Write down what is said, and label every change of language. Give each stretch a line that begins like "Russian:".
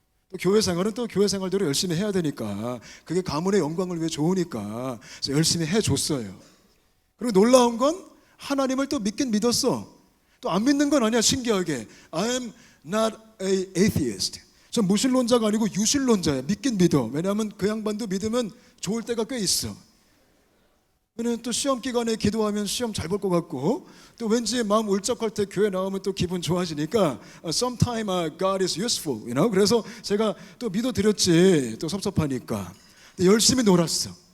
Korean: 또 교회 생활은 또 교회 생활대로 열심히 해야 되니까, 그게 가문의 영광을 위해 좋으니까 그래서 열심히 해줬어요. 그리고 놀라운 건 하나님을 또 믿긴 믿었어. 또 안 믿는 건 아니야. 신기하게
English: I am not a atheist.
Korean: 전 무신론자가 아니고 유신론자야. 믿긴 믿어. 왜냐하면 그 양반도 믿으면 좋을 때가 꽤 있어. 왜냐면 또 시험 기간에 기도하면 시험 잘 볼 것 같고, 또 왠지 마음 울적할 때 교회 나오면 또 기분 좋아지니까
English: sometime God is useful, you know?
Korean: 그래서 제가 또 믿어드렸지. 또 섭섭하니까. 근데 열심히 놀았어.